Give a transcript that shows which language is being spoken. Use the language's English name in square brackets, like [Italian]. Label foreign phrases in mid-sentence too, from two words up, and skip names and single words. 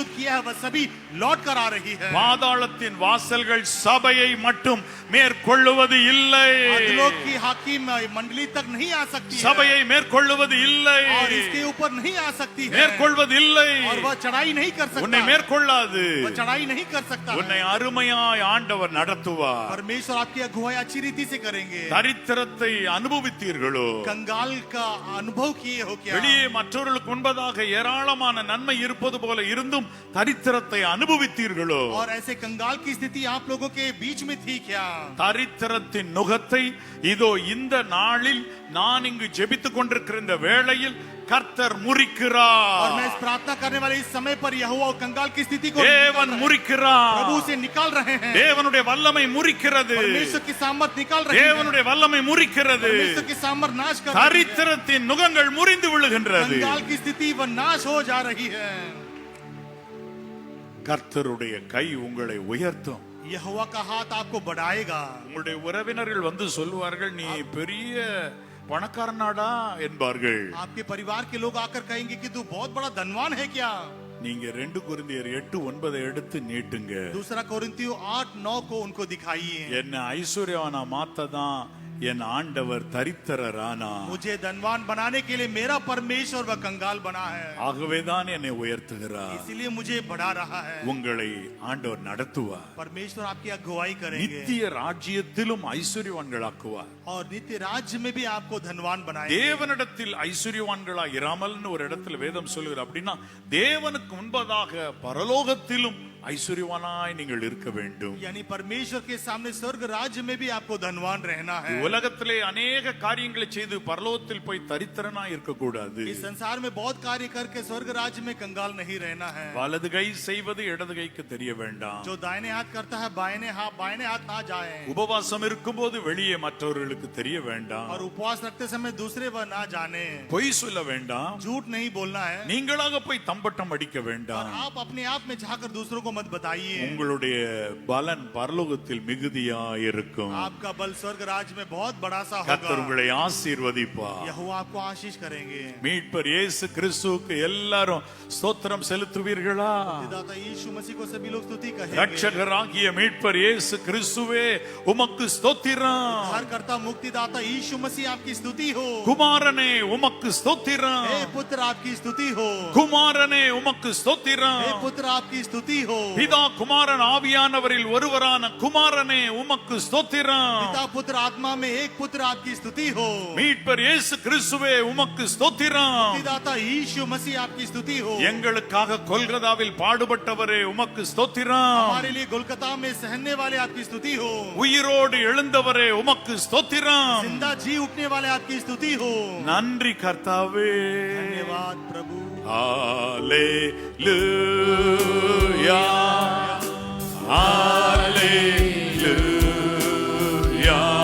[Hindi] किया है वह सभी लौट कर आ रही है। [Tamil] பாதாளத்தின் வாசல்கள் சபையை மட்டும் மேற்கொள்ளுவது இல்லை. [Hindi] अधोलोक की हाकिम मंडली तक नहीं आ सकती है, [Tamil] சபையை மேற்கொள்ளுவது இல்லை, [Hindi] और इसके ऊपर नहीं आ सकती है, [Tamil] மேற்கொள்வது இல்லை, [Hindi] और वह चढ़ाई नहीं कर सकता, [Tamil] உன்னை மேற்கொள்ளாது, [Hindi] वह चढ़ाई नहीं कर सकता। [Tamil] உன்னை அருமையாய் ஆண்டவர் நடத்துவார். [Hindi] परमेश्वर आपकी अगुवाई अच्छी रीति से करेंगे। [Tamil] தரித்திரத்தை அனுபவித்தீர்களோ? [Hindi] कंगाल का अनुभव किए हो क्या? [Tamil] வெளியே மற்றவர்களுக்கு முன்பதாக ஏராளமான நன்மை இருப்பது போல இருந்தும் தரித்திரத்தை அனுபவித்தீர்களோ? [Hindi] और ऐसे कंगाल की स्थिति आप लोगों के बीच में थी क्या? [Tamil] தரித்திரத்தின் நுகத்தை இதோ இந்த நாளில் நான் இங்கு ஜெபித்துக் கொண்டிருக்கிற இந்த வேளையில் கர்த்தர் முறிக்கிறார். [Hindi] और मैं इस प्रार्थना करने वाले इस समय पर यहोवा कंगाल की स्थिति को [Tamil] தேவன் முறிக்கிறார். [Hindi] प्रभु से निकाल रहे हैं। [Tamil] தேவனுடைய வல்லமை முறிக்கிறது. [Hindi] परमेश्वर की सामर्थ निकाल रही है। [Tamil] தேவனுடைய வல்லமை முறிக்கிறது. [Hindi] परमेश्वर की सामर्थ नाश कर रही है। [Tamil] தரித்திரத்தின் நுகங்கள் முறிந்து விழுகின்றது. [Hindi] कंगाल की स्थिति वह नाश हो जा रही है। [Tamil] கர்த்தருடைய கை உங்களை உயர்த்தும். [Hindi] यहोवा का हाथ आपको बढ़ाएगा। [Tamil] உங்களுடைய உறவினர்கள் வந்து சொல்வார்கள், நீ பெரிய பணக்காரனாடா என்பார்கள். [Hindi] आपके परिवार के लोग आकर कहेंगे कि तू बहुत बड़ा धनवान है क्या? [Tamil] நீங்க 2 கொரிந்தியர் 8:9 எடுத்து நீட்டுங்க. [Hindi] दूसरा कोरिन्थियों 8:9 को उनको दिखाइए। [Tamil] என்ன ஐஸ்வர்யவானா மாத்ததான் என் ஆண்டவர் தரித்திரரானா. [Hindi] मुझे धनवान बनाने के लिए मेरा परमेश्वर वह कंगाल बना है, [Tamil] ஆகவேதான் என்னை உயர்த்துகிறார். [Hindi] इसलिए मुझे बढ़ा रहा है। [Tamil] உங்களை ஆண்டவர் நடத்துவார். [Hindi] परमेश्वर आपकी अगुवाई करेंगे [Tamil] நித்திய ராஜ்யத்திலும் ஐஸ்வர்யவான்களாக்குவார். [Hindi] और नित्य राज्य में भी आपको धनवान बनाएंगे। [Tamil] தேவனிடத்தில் ஐஸ்வர்யவான்களா இராமல்னு ஒரு இடத்துல வேதம் சொல்லுகிற. அப்படின்னா தேவனுக்கு முன்பதாக பரலோகத்திலும் ஐஸ்வர்யவானாய் நீங்கள் இருக்க வேண்டும். [Hindi] यानी परमेश्वर के सामने स्वर्ग राज्य में भी आपको धनवान रहना है। [Tamil] உலகத்திலே अनेक காரியங்களை செய்து பரலோகத்தில் போய் தரித்திரனாய் இருக்க கூடாது. [Hindi] इस संसार में बहुत कार्य करके स्वर्ग राज्य में कंगाल नहीं रहना है। [Tamil] வலது கை செய்வது இடது கைக்கு தெரிய வேண்டாம். [Hindi] जो दाहिने हाथ करता है बाएं हाथ ना जाए। [Tamil] உபவாசம் இருக்கும்போது வெளியே மற்றவர்களுக்கு தெரிய வேண்டாம். [Hindi] और उपवास रखते समय दूसरे वह ना जाने। [Tamil] பொய் சொல்ல வேண்டாம். [Hindi] झूठ नहीं बोलना है। [Tamil] நீங்களாக போய் தம்பட்டம் அடிக்க [Hindi] और [Tamil] வேண்டாம். [Hindi] आप अपने आप में जाकर दूसरों को मत बताइए। [Tamil] உங்களுடைய பலன் பரலோகத்தில் மிகுதியாய் இருக்கும். [Hindi] आपका बल स्वर्ग राज्य में बहुत बड़ा सा [Tamil] கர்த்தர் [Hindi] होगा। [Tamil] உங்களை ஆசீர்வதிப்பார். [Hindi] यहोवा आपको आशीष करेंगे। [Tamil] மீட்பர் இயேசு கிறிஸ்துவுக்கு எல்லாரும் ஸ்தோத்திரம் செலுத்துவீர்களா? [Hindi] मुक्तिदाता यीशु मसीह को सभी लोग स्तुति कहेंगे। [Tamil] ரட்சகராகிய மீட்பர் இயேசு கிறிஸ்துவே உமக்கு ஸ்தோத்திரம். [Hindi] उद्धारकर्ता मुक्तिदाता यीशु मसीह आपकी स्तुति हो। [Tamil] குமாரனே உமக்கு ஸ்தோத்திரம். [Hindi] हे पुत्र आपकी स्तुति हो। [Tamil] குமாரனே உமக்கு ஸ்தோத்திரம். [Hindi] हे पुत्र आपकी स्तुति हो। [Tamil] பிதா குமாரன் ஆவியானவரில் ஒருவரான குமாரனே உமக்கு ஸ்தோத்திரம். [Hindi] पिता पुत्र आत्मा में एक पुत्र आपकी स्तुति हो। [Tamil] மீட்பர் இயேசு கிறிஸ்துவே உமக்கு ஸ்தோத்திரம். [Hindi] मुक्तिदाता यीशु मसीह आपकी स्तुति हो। [Tamil] எங்களுக்காக கொல்கதாவில் பாடுபட்டவரே உமக்கு ஸ்தோத்திரம். [Hindi] हमारे लिए कोलकाता में सहने वाले आपकी स्तुति हो। [Tamil] உயிரோடு எழுந்தவரே உமக்கு ஸ்தோத்திரம். [Hindi] जिंदा जी उठने वाले आपकी स्तुति हो। [Tamil] நன்றி கர்த்தாவே. [Hindi] धन्यवाद प्रभु। ஹalleluya ஹalleluya